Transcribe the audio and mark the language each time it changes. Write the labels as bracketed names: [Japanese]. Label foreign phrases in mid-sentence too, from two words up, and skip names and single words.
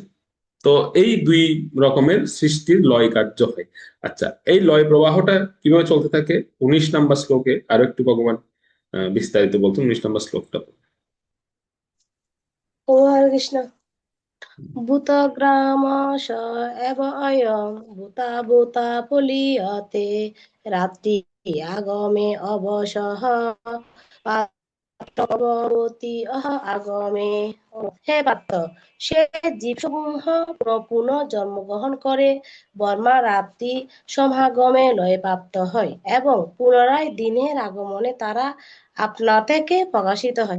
[Bangla] তো এই দুই রকমের সৃষ্টির লয় কার্য হয়। আচ্ছা, এই লয় প্রবাহটা কিভাবে চলতে থাকে 19 নম্বর শ্লোকে আরো একটু ভগবান বিস্তারিত বলছেন। 19 নম্বর শ্লোকটা। [Sanskrit] ও হরে কৃষ্ণ। ভূতগ্রামশ এব অয়ং ভূতা ভূতা পলীয়তে রাত্রি আগমে অবসহ পার্থবতী আগমে। [Bangla] হে পার্থ, সে জীবসমূহ পুনঃ জন্মগ্রহণ করে বর্মা রাত্রি সমাগমে লয়প্রাপ্ত হয় এবং পুনরায় দিনের আগমনে তারা আপনা থেকে প্রকাশিত হয়।